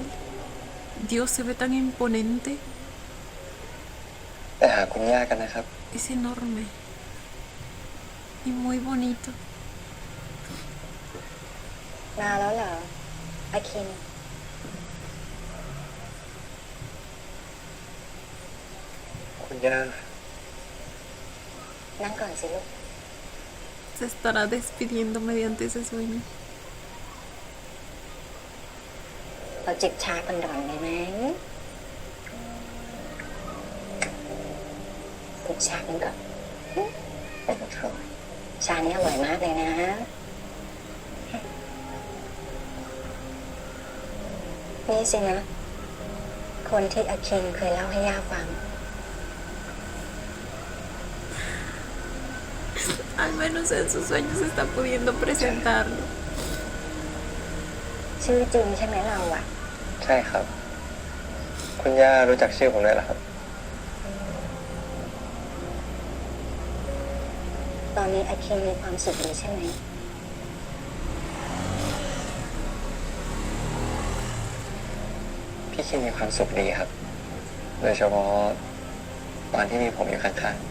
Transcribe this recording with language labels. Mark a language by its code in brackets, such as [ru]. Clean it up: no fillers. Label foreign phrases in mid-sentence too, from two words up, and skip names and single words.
[es] Dios, se ve tan imponente. [th] ไปหาคุณย่ากันนะครับ [es] Es enorme. Y muy bonito. [th] มาแล้วเหรออาคิน คุณย่า นั่งก่อนสิลูก [es] Se estará despidiendo mediante ese sueño. [th] เราจิบชากันก่อนได้ไหมจิบชากันก่อน ครับ ชานี้อร่อยมากเลยนะ นี่สินะ คนที่อาคินเคยเล่าให้ย่าฟัง [es] Al menos en sus sueños está pudiendo presentarlo. [th] ชื่อจริงใช่ไหมเราอะ ใช่ครับ คุณย่ารู้จักชื่อผมด้วยเหรอครับ ตอนนี้อาคินมีความสุขดีใช่ไหม พี่คิมมีความสุขดีครับ โดยเฉพาะตอนที่มีผมอยู่ข้าง